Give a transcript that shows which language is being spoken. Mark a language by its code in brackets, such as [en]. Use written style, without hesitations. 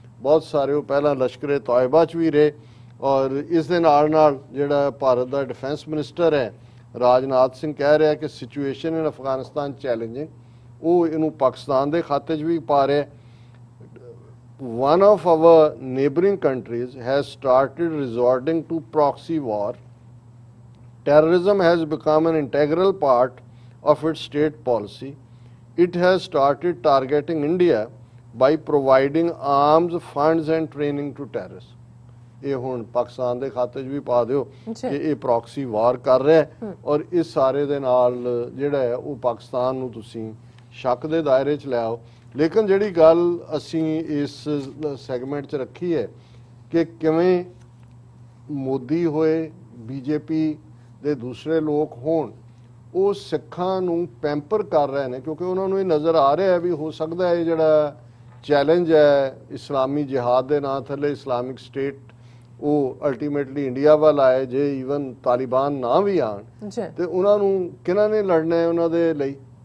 [pa] ਬਹੁਤ ਸਾਰੇ ਉਹ ਪਹਿਲਾਂ ਲਸ਼ਕਰੇ ਤੌਇਬਾ 'ਚ ਵੀ ਰਹੇ ਔਰ ਇਸ ਦੇ ਨਾਲ ਜਿਹੜਾ ਭਾਰਤ ਦਾ ਡਿਫੈਂਸ ਮਿਨਿਸਟਰ ਹੈ ਰਾਜਨਾਥ ਸਿੰਘ ਕਹਿ ਰਿਹਾ ਕਿ [en] situation in Afghanistan challenging, [pa] ਉਹ ਇਹਨੂੰ ਪਾਕਿਸਤਾਨ ਦੇ ਖਾਤੇ 'ਚ ਵੀ ਪਾ ਰਿਹਾ। [en] One of our neighboring countries has started resorting to proxy war. Terrorism has become an integral part of its state policy. It has started targeting India by providing arms, funds and training to terrorists. [pa] ਇਹ ਹੁਣ ਪਾਕਿਸਤਾਨ ਦੇ ਖਾਤੇ 'ਚ ਵੀ ਪਾ ਦਿਓ ਕਿ ਇਹ proxy ਵਾਰ ਕਰ ਰਿਹਾ ਹੈ ਔਰ ਇਸ ਸਾਰੇ ਦੇ ਨਾਲ ਜਿਹੜਾ ਹੈ ਉਹ ਪਾਕਿਸਤਾਨ ਨੂੰ ਤੁਸੀਂ ਸ਼ੱਕ ਦੇ ਦਾਇਰੇ 'ਚ ਲੈ ਆਓ। ਲੇਕਿਨ ਜਿਹੜੀ ਗੱਲ ਅਸੀਂ ਇਸ ਸੈਗਮੈਂਟ 'ਚ ਰੱਖੀ ਹੈ ਕਿ ਕਿਵੇਂ ਮੋਦੀ ਹੋਏ, ਬੀਜੇਪੀ ਦੇ ਦੂਸਰੇ ਲੋਕ ਹੋਣ, ਉਹ ਸਿੱਖਾਂ ਨੂੰ ਪੈਂਪਰ ਕਰ ਰਹੇ ਨੇ ਕਿਉਂਕਿ ਉਹਨਾਂ ਨੂੰ ਇਹ ਨਜ਼ਰ ਆ ਰਿਹਾ ਹੈ ਵੀ ਹੋ ਸਕਦਾ ਹੈ ਜਿਹੜਾ ਚੈਲੰਜ ਹੈ ਇਸਲਾਮੀ ਜਿਹਾਦ ਦੇ ਨਾਂ ਥੱਲੇ ਇਸਲਾਮਿਕ ਸਟੇਟ ਉਹ ਅਲਟੀਮੇਟਲੀ ਇੰਡੀਆ ਵੱਲ ਆਏ, ਜੇ ਈਵਨ ਤਾਲਿਬਾਨ ਨਾ ਵੀ ਆਣ ਤੇ ਉਹਨਾਂ ਨੂੰ ਕਿਹਨਾਂ ਨੇ ਲੜਨਾ ਹੈ ਉਹਨਾਂ ਦੇ ਲਈ।